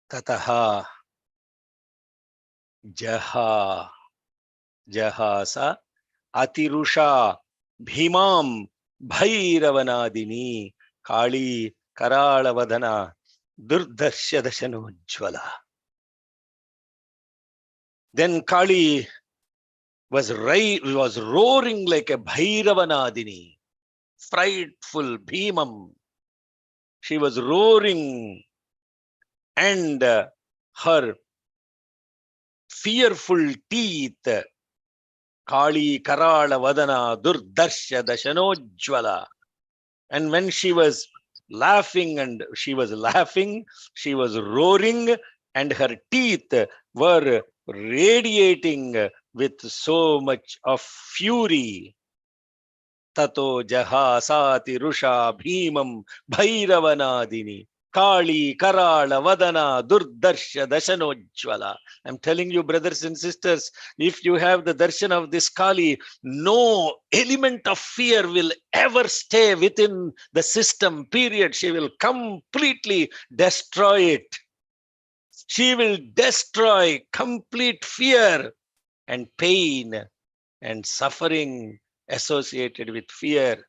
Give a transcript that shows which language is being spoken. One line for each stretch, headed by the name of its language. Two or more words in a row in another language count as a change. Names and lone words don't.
Sanskrit: Tataha, Jaha. Jahasa Atirusha Bhimam Bhairavanadini Kali Karalavadana Durdarsha Dashanojvala.
English: Then Kali was roaring like a Bhairavanadini, frightful Bhimam. She was roaring, and her fearful teeth,
Sanskrit: Kali Karala Vadana Durdarsha Dashanojvala.
English: And when she was laughing, she was roaring, and her teeth were radiating with so much of fury.
Sanskrit: Tato Jahasati Rusha Bhimam Bhairavanadini Kali Karala Vadana Durdarsha Dashanojvala.
English: I'm telling you, brothers and sisters, if you have the darshan of this Kali, no element of fear will ever stay within the system, period. She will completely destroy it. She will destroy complete fear and pain and suffering associated with fear.